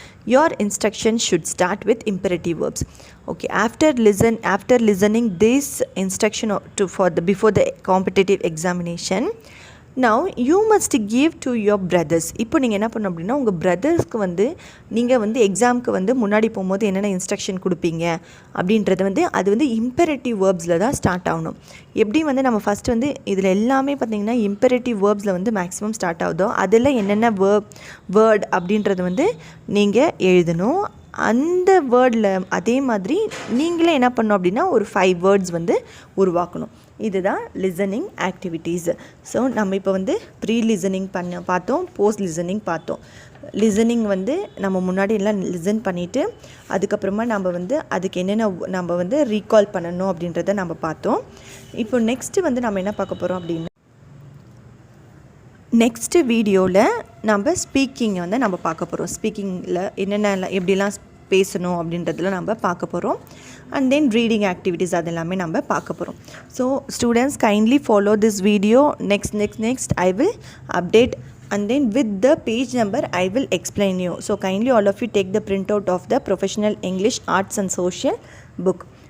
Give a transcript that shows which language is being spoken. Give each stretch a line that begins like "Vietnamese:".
English: Your instruction should start with imperative verbs. Okay, after listening this instruction before the competitive examination, now you must give to your brothers.
Tamil: இப்போ நீங்கள் என்ன பண்ணணும் அப்படின்னா, உங்கள் பிரதர்ஸ்க்கு நீங்கள் எக்ஸாமுக்கு முன்னாடி போகும்போது என்னென்ன இன்ஸ்ட்ரக்ஷன் கொடுப்பீங்க அப்படின்றது அது இம்பெரேட்டிவ் வேர்ப்ஸில் தான் ஸ்டார்ட் ஆகணும். எப்படி நம்ம ஃபஸ்ட்டு இதில் எல்லாமே பார்த்திங்கன்னா இம்பெரேட்டிவ் வேர்ப்ஸில் மேக்ஸிமம் ஸ்டார்ட் ஆகுதோ அதில் என்னென்ன வேர்ட் அப்படின்றது நீங்கள் எழுதணும். அந்த வேர்டில் அதே மாதிரி நீங்களே என்ன பண்ணணும் அப்படின்னா ஒரு 5 வேர்ட்ஸ் வந்து உருவாக்கணும். இதுதான் லிசனிங் ஆக்டிவிட்டீஸ். ஸோ நம்ம இப்போ வந்து ப்ரீ லிசனிங் பார்த்தோம், போஸ்ட் லிசனிங் பார்த்தோம். லிசனிங் வந்து நம்ம முன்னாடி எல்லாம் லிசன் பண்ணிவிட்டு அதுக்கப்புறமா நம்ம வந்து அதுக்கு என்னென்ன நம்ம வந்து ரீகால் பண்ணணும் அப்படின்றத நம்ம பார்த்தோம். இப்போ நெக்ஸ்ட்டு வந்து நம்ம என்ன பார்க்க போகிறோம் அப்படின்னா, நெக்ஸ்ட்டு வீடியோவில் நம்ம ஸ்பீக்கிங்கை வந்து நம்ம பார்க்க போகிறோம். ஸ்பீக்கிங்கில் என்னென்ன எப்படிலாம் பேசணும் அப்படின்றதுல நம்ம பார்க்க போகிறோம். அண்ட் தென் ரீடிங் ஆக்டிவிட்டீஸ் அது எல்லாமே நம்ம பார்க்க போகிறோம்.
English: So students kindly follow this video. Next I will update and then with the page number I will explain you. So kindly all of you take the printout of the Professional English Arts and Social book.